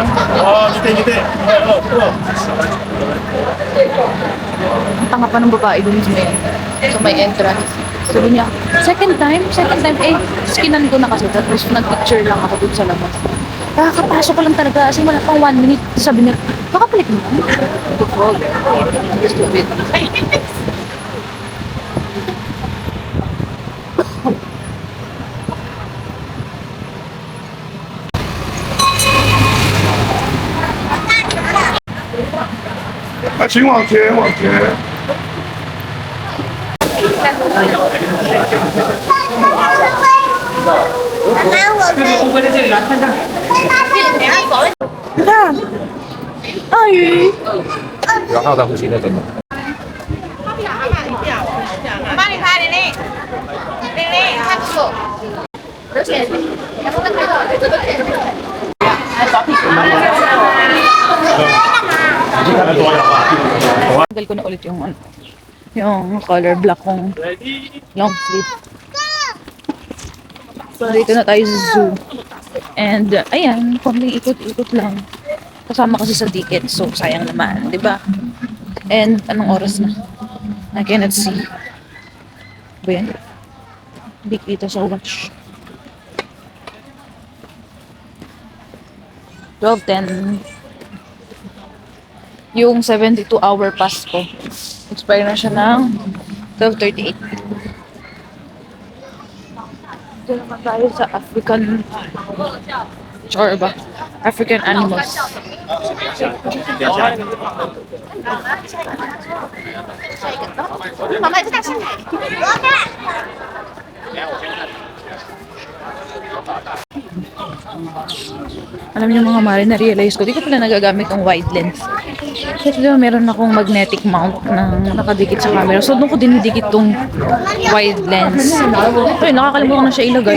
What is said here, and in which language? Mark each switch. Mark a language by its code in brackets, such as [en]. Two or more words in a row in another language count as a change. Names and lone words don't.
[tl] Ang tanga pa ng babae dun sa may entrance. Sabi niya, [en] second time, [tl] skinan ko na kasi. Tapos nag-picture lang ako dun sa labas. Kakapasok ko lang talaga kasi wala pang 1 minute. Sabi niya, makapalik mo. Stupid. [zh] 请往前，往前。你看，鳄鱼。不要靠在呼吸那种。我帮你拍玲玲，玲玲，看手。 [tl] Tagal ko na ulit yung color black kong long sleeve. So, dito na tayo sa zoo. And, ayan, konting ikot-ikot lang. Kasama kasi sa ticket, so sayang naman, di ba? And, anong oras na? [en] I cannot see. [tl] Ba yan? Hindi kita sa watch. 12:10. Yung [en] 72-hour pass [tl] ko. Expire na siya ng 12:38. Dito naman tayo sa African or ba? [en] African animals. [zh] 妈妈，这大青菜。 [tl] Alam niyo mga mare, na-realize ko, di ko pala nagagamit ng [en] wide lens. [tl] Kasi diba meron akong [en] magnetic mount [tl] na nakadikit sa camera. So doon ko dinidikit tong [en] wide lens. [tl] Ay, nakakalimutan na siya ilagay.